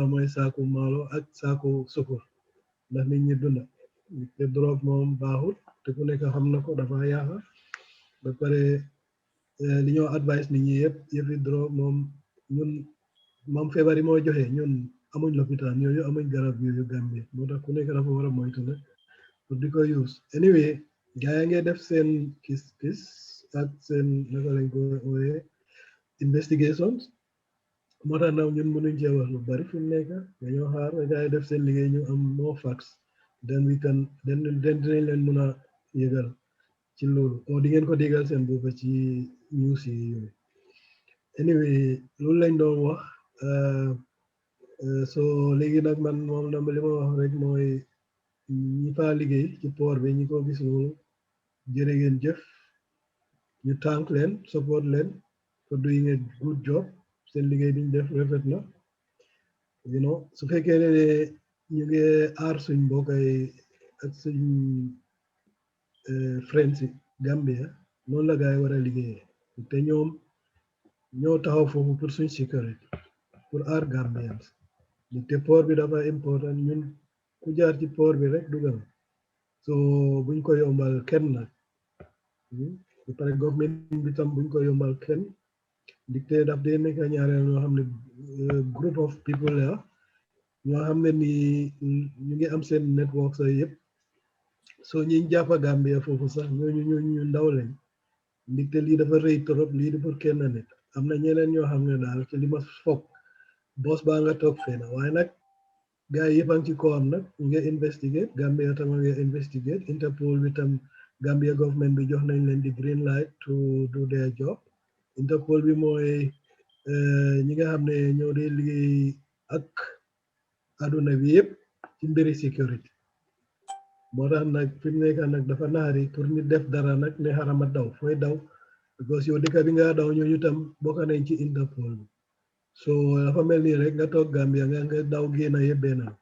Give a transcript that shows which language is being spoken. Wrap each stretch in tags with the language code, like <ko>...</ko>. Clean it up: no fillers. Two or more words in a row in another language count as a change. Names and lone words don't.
<wo>mooy saaku maalo ak saaku sukur ndax nit ñi dunda te drogue moom baaxul te ku nekk xam na ko dafa yaaxa ba pare li ñoo advice nit ñi yëpp drogue moom ñun moom feebar yi moo joxe ñun amuñ lopitaan yooyu amuñ garab yooyu Gambie moo tax ku nekk dafa war a moytu nag pour di ko use anyway gaa yaa ngi def seen kis ak seen naka lañ ko wooyee investigations moo tax nag ñun mënuñ cee wax lu bari fi mu nekk dañoo xaar gaa yi def seen liggéey ñu am</wo> <en>more facts then we can</en> <wo>den dinañ leen mën a yëgal ci loolu o di ngeen ko déggal seen bopp ci news yi yooyu anyway loolu lañ doon wax so léegi nag man moom dama li ma wax rek mooy ñi faa liggéey ci port bi ñi ko gis loolu jërë ngeen jëf ñu thank leen support leen</wo> <en>for doing a good job</en> <wo>seen liggéey bi ñu def rafet na su fekkee ne ñu ngi aar suñ mbokk yi ak suñ friends yi Gambia noonu la gaa yi war a liggéeyee te ñoom ñoo taxaw foofu pour suñ sécurité pour aar Gambians te port bi dafa important ñun ku jaar ci port bi rek dugal so buñ ko yombal kenn nag ba pare government bi tam buñ ko yombal kenn te daf dee nekk ñaareel ñoo xam ne</wo> <en>group of</en> <wo>people la ñoo xam ne ni ñu ngi am seen network sa yëpp soo ñiñ jàppa Gambia foofu sax ñu ndaw lañ ndigte lii dafa rëy trop lii du pour kenn nit am na ñeneen ñoo xam ne daal ci li ma foog boss baa nga toog fee na waaye nag gars yi yëpp a ngi ci kawam nag ñu ngi investigate Gambia tam nga investigate Interpol bi tam Gambia government bi jox nañ leen di</wo> <en>green light to do their job</en> <wo>Interpol bi mooy ñi nga xam ne ñoo dee liggéey ak aduna bi yëpp ci mbiri sécurité moo tax nag fi mu nekk nag dafa naari pour ñu def dara nag ne xarama daw fooy daw because yow dëkk bi nga daw ñooñu tam bokk nañ ci Interpol bi so dafa mel nii rek nga toog Gambia nga daw génn yëpp benn</wo>